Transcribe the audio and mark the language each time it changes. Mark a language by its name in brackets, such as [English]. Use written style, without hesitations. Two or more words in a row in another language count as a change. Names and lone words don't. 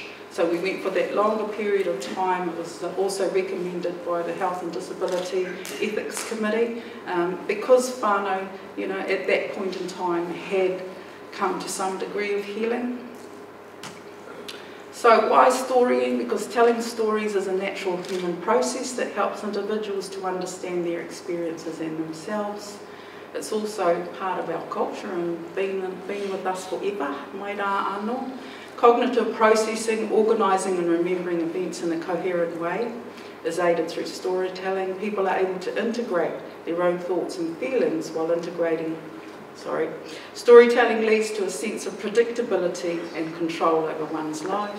[English] So we went for that longer period of time. It was also recommended by the Health and Disability Ethics Committee, because whānau, at that point in time had come to some degree of healing. So why storying? Because telling stories is a natural human process that helps individuals to understand their experiences and themselves. It's also part of our culture and been with us forever, [Māori] mai rā anō. [English] Cognitive processing, organising and remembering events in a coherent way is aided through storytelling. People are able to integrate their own thoughts and feelings while storytelling leads to a sense of predictability and control over one's lives.